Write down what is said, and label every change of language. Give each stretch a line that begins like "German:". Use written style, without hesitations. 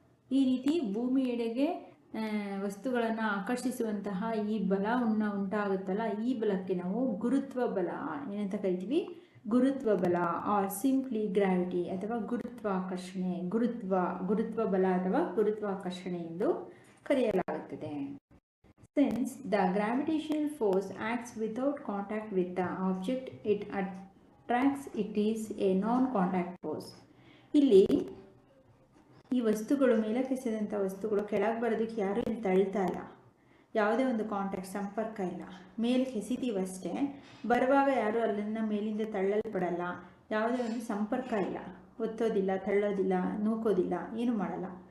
Kannada: ಈ ರೀತಿ ಭೂಮಿಯೆಡೆಗೆ ವಸ್ತುಗಳನ್ನು ಆಕರ್ಷಿಸುವಂತಹ ಈ ಬಲ ಉಂಟಾಗುತ್ತಲ್ಲ, ಈ ಬಲಕ್ಕೆ ನಾವು ಗುರುತ್ವ ಬಲ ಏನಂತ ಕರಿತೀವಿ? ಗುರುತ್ವ ಬಲ
English: or simply gravity
Kannada: ಅಥವಾ ಗುರುತ್ವಾಕರ್ಷಣೆ, ಗುರುತ್ವ ಬಲ ಅಥವಾ ಗುರುತ್ವಾಕರ್ಷಣೆ ಎಂದು ಕರೆಯಲಾಗುತ್ತದೆ.
English: Since the gravitational force acts without contact with the object it attracts, it is a non-contact force.
Kannada: ಇಲ್ಲಿ ಈ ವಸ್ತುಗಳು, ಮೇಲಕ್ಕೆಸೆದಂಥ ವಸ್ತುಗಳು ಕೆಳಗೆ ಬರೋದಕ್ಕೆ ಯಾರೂ ಇಲ್ಲಿ ತಳ್ತಾ ಇಲ್ಲ, ಯಾವುದೇ ಒಂದು ಕಾಂಟ್ಯಾಕ್ಟ್ ಸಂಪರ್ಕ ಇಲ್ಲ. ಮೇಲಕ್ಕೆ ಎಸಿತೀವಷ್ಟೇ, ಬರುವಾಗ ಯಾರೂ ಅಲ್ಲಿಂದ ಮೇಲಿಂದ ತಳ್ಳಲ್ಪಡಲ್ಲ, ಯಾವುದೇ ಒಂದು ಸಂಪರ್ಕ ಇಲ್ಲ, ಒತ್ತೋದಿಲ್ಲ, ತಳ್ಳೋದಿಲ್ಲ, ನೂಕೋದಿಲ್ಲ, ಏನು ಮಾಡಲ್ಲ.